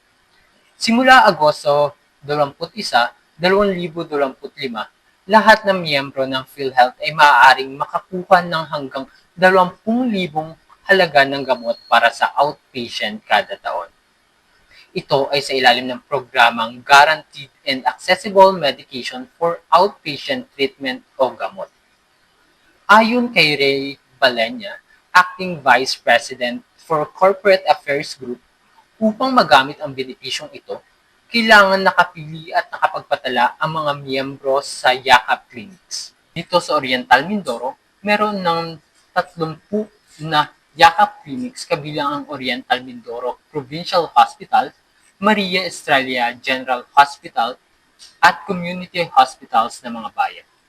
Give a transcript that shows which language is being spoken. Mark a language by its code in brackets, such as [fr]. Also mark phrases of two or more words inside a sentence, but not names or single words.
[tl] Simula Agosto 21, 2025, lahat ng miyembro ng PhilHealth ay maaaring makakuha ng hanggang 20,000 halaga ng gamot para sa outpatient kada taon. Ito ay sa ilalim ng programang Guaranteed and Accessible Medication for Outpatient Treatment o gamot. Ayon kay Ray Balenya, Acting Vice President for Corporate Affairs Group, upang magamit ang benepisyong ito, kailangan nakapili at nakapagpatala ang mga miyembro sa Yakap Clinics. Dito sa Oriental Mindoro, meron ng 30 na Yakap Clinics kabilang ang Oriental Mindoro Provincial Hospital, Maria Estrella General Hospital, at [en] community hospitals [tl] ng mga bayan.